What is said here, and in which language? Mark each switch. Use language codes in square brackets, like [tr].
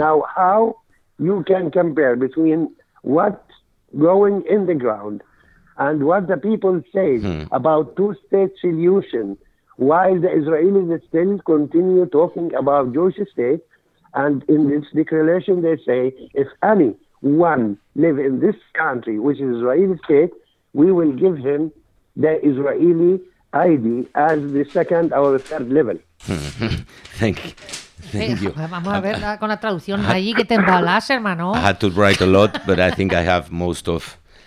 [en] Now, how you can compare between what's going in the ground and what the people say about two-state solution while the Israelis still continue talking about Jewish state, and in this declaration they say, if anyone live in this country, which is Israeli state, we will give him the Israeli ID as the second or third level. Thank you. [es] Vamos a ver con la traducción allí que te embalas, hermano. [en] I had to write a lot, but I think I have most of.